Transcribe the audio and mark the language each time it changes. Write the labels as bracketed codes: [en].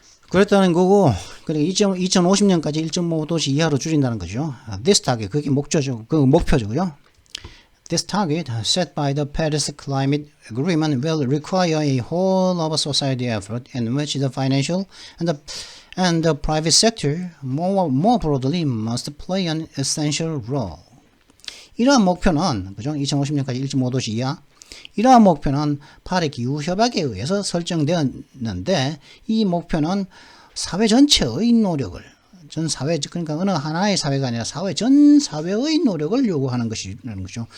[ko] 그랬다는 거고, 그러니까 2050년까지 1.5도씨 이하로 줄인다는 거죠. [en] This target, [ko] 그게 목표죠. 그죠? [en] This target set by the Paris Climate Agreement will require a whole of society effort in which the financial and the private sector more broadly must play an essential role. [ko] 이러한 목표는 그죠? 2050년까지 1.5도씨 이하. 이러한 목표는 파리 기후 협약에 의해서 설정되었는데 이 목표는 사회 전체의 노력을 전 사회 그러니까 어느 하나의 사회가 아니라 사회 전 사회의 노력을 요구하는 것이라는 거죠.